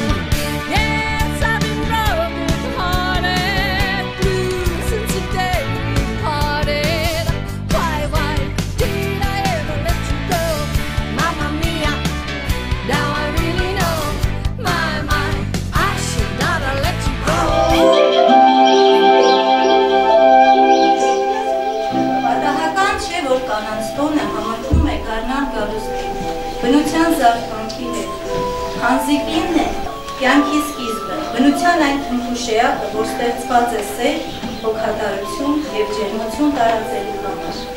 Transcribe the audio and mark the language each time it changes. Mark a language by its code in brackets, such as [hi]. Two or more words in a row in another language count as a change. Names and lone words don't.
[en] Yes, I've been broken hearted, blue since the day we parted. Why did I ever let you go? Mamma Mia, now I really know. My, I should not have let you go. [hy] Պատահական չէ, որ կանանց տոնը համարվում է գարնան գալուստի, բնության զարթոնքի հետ։ Հանձիկինն է, կյանքի սկիզբը, բնության այն թմփուշեակը, որ ստեղծված է սեր, հոգատարություն և ջերմություն տարածելու համար։